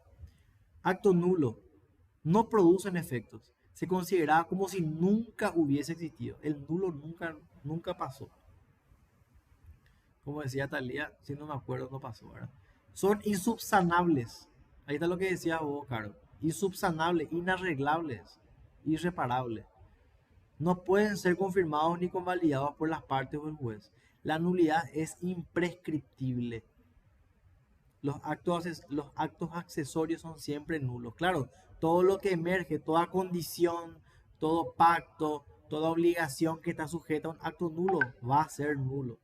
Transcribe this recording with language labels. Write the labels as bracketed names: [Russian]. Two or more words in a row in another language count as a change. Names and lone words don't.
[Spanish] Acto nulo no producen efectos. Se consideraba como si nunca hubiese existido. El nulo nunca pasó. Como decía Talía, si no me acuerdo, no pasó, ¿verdad? Son insubsanables. Ahí está lo que decía vos, Caro. Insubsanables, inarreglables, irreparables. No pueden ser confirmados ni convalidados por las partes o el juez. La nulidad es imprescriptible. Los actos accesorios son siempre nulos. Claro, todo lo que emerge, toda condición, todo pacto, toda obligación que está sujeta a un acto nulo, va a ser nulo.